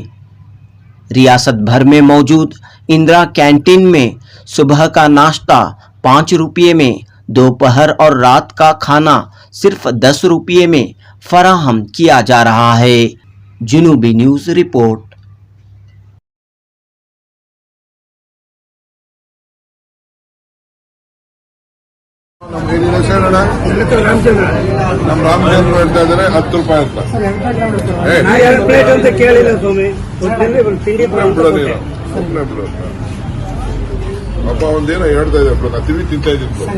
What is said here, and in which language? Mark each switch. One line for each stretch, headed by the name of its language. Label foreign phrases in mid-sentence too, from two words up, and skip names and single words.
Urdu: ریاست بھر میں موجود اندرا کینٹین میں صبح کا ناشتہ 5 روپے میں، دوپہر اور رات کا کھانا صرف 10 روپے میں فراہم کیا جا رہا ہے. جنوبی نیوز رپورٹ.
Kannada: ನಮ್ಮ ರಾಮಚಂದ್ರ ಹೇಳ್ತಾ ಇದ್ದಾರೆ 10 ರೂಪಾಯಿ ಅಂತ ಪ್ಲೇಟ್ ಅಂತ ಕೇಳಿಲ್ಲ ಸ್ವಾಮಿ. ಅಪ್ಪ ಒಂದೇನೋ ಹೇಳ್ತಾ ಇದ್ದಾರೆ, ನಾ ತಿವಿ ತಿಂತಾ ಇದ್ದೀನಿ.